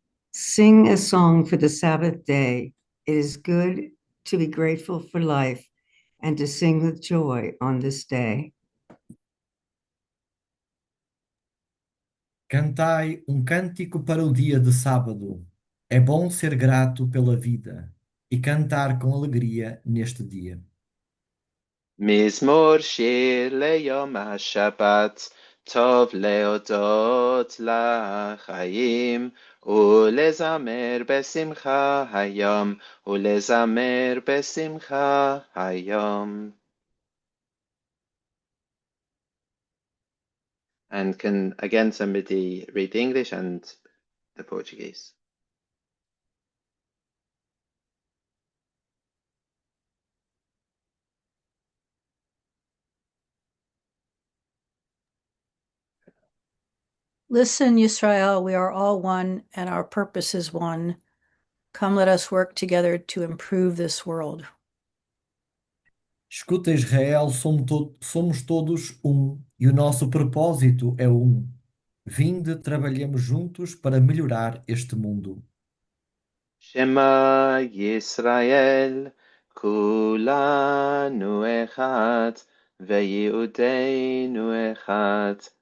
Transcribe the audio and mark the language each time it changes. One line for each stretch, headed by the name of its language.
English: Sing a song for the Sabbath day. It is good to be grateful for life and to sing with joy on this day.
Portuguese: Cantai um cântico para o dia de sábado. É bom ser grato pela vida e cantar com alegria neste dia.
Hebrew: מזמור שיר ליום השבת, טוב להודות לחיים, ולזמר בשמחה היום, ולזמר בשמחה היום.
English: And can again somebody read the English and the Portuguese? Listen, Yisrael, we are all one and our purpose is one. Come, let us work together to improve this world.
Portuguese: Escuta, Israel, somos todos um e o nosso propósito é um. Vinde, trabalhemos juntos para melhorar este mundo.
Hebrew: Shema Yisrael, כולנו אחד, וייעודנו אחד.